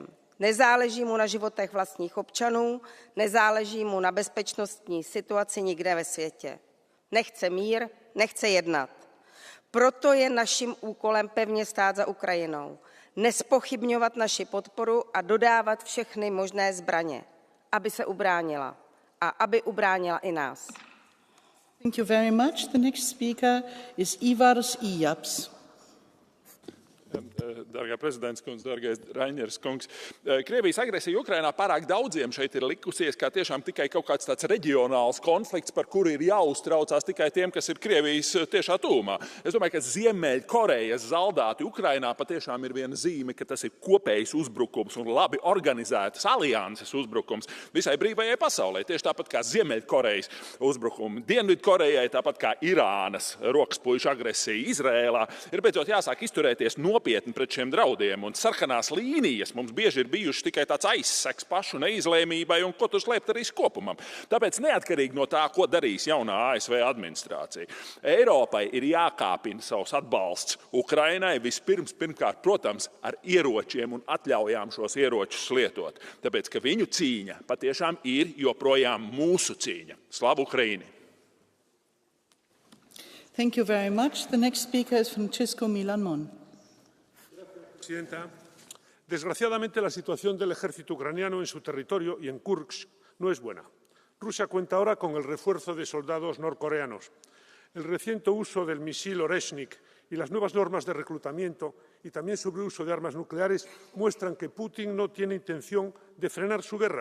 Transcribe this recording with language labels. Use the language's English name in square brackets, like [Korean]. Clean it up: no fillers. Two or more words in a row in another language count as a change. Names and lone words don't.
[Czech] Nezáleží mu na životech vlastních občanů, nezáleží mu na bezpečnostní situaci nikde ve světě. Nechce mír, nechce jednat. Proto je naším úkolem pevně stát za Ukrajinou, nespochybňovat naši podporu a dodávat všechny možné zbraně, aby se ubránila a aby ubránila i nás. [English] Thank you very much. The next speaker is Ivars Ijaps. [Latvian] Dargā prezidents kungs, dargais Rainers kungs, Krievijas agresija Ukrainā pārāk daudziem šeit ir likusies kā tiešām tikai kaut kāds tāds reģionāls konflikts, par kuru ir jāuztraucās tikai tiem, kas ir Krievijas tiešā tūmā. Es domāju, ka Ziemeļkorejas zaldāti Ukrainā patiešām ir viena zīme, ka tas ir kopējs uzbrukums un labi organizētas alianses uzbrukums visai brīvajai pasaulē. Tieši tāpat kā Ziemeļkorejas uzbrukumi Dienvidkorejai, tāpat kā Irānas rokaspuišu agresija Izrēlā. Ir beidzot jāsāk izturēties nopietni pret pret šiem draudiem. Un sarkanās līnijas mums bieži ir bijušas tikai tāds aizseks pašu neizlēmībai un ko tu slēpt arī kopumam. Tāpēc neatkarīgi no tā, ko darīs jaunā ASV administrācija, Eiropai ir jākāpina savs atbalsts Ukrainai pirmkārt, protams, ar ieročiem un atļaujām šos ieročus lietot. Tāpēc, ka viņu cīņa patiešām ir joprojām mūsu cīņa. [Ukrainian] Славу Україні! [English] Thank you very much. The next speaker is Francisco Milan Mon. [Spanish] Presidenta, desgraciadamente la situación del ejército ucraniano en su territorio y en Kursk no es buena. Rusia cuenta ahora con el refuerzo de soldados norcoreanos. El reciente uso del misil Oreshnik y las nuevas normas de reclutamiento y también sobre el uso de armas nucleares muestran que Putin no tiene intención de frenar su guerra.